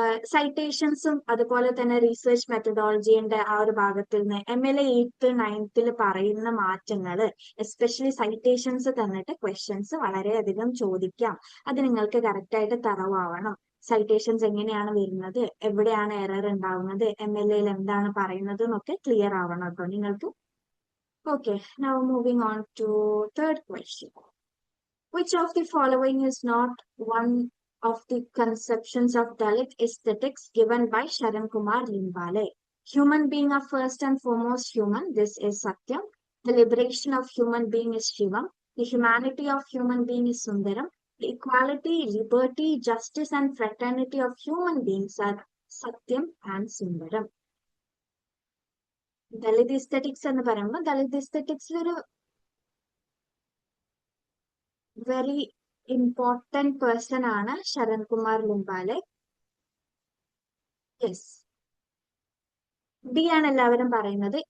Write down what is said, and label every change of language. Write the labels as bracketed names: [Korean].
[Malayalam] സൈറ്റേഷൻസും അതുപോലെ തന്നെ റീസെർച്ച് മെത്തഡോളജിന്റെ ആ ഒരു ഭാഗത്തിൽ നിന്ന് MLA 8th 9th പറയുന്ന മാറ്റങ്ങൾ, എസ്പെഷ്യലി സൈറ്റേഷൻസ് തന്നിട്ട് ക്വസ്റ്റ്യൻസ് വളരെയധികം ചോദിക്കാം. അത് നിങ്ങൾക്ക് കറക്റ്റ് ആയിട്ട് തറവാവണം. സൈറ്റേഷൻസ് എങ്ങനെയാണ് വരുന്നത്, എവിടെയാണ് എറർ ഉണ്ടാവുന്നത്, MLA എന്താണ് പറയുന്നത് എന്നൊക്കെ ക്ലിയർ ആവണം കേട്ടോ നിങ്ങൾക്ക്. [English] Okay, now moving on to third question. Which of the following is not one of the conceptions of Dalit aesthetics given by Sharan Kumar Limbale? Human being are first and foremost human. This is Satyam. The liberation of human being is Shivam. The humanity of human being is Sundaram. The equality, liberty, justice, and fraternity of human beings are Satyam and Sundaram. [Malayalam] Dalit aesthetics എന്ന് പറയുമ്പോൾ Dalit aesthetics ഒരു [English] very important person [Malayalam] ആണ് Sharan Kumar Limbale. Yes, B ആണ് എല്ലാവരും പറയുന്നത്.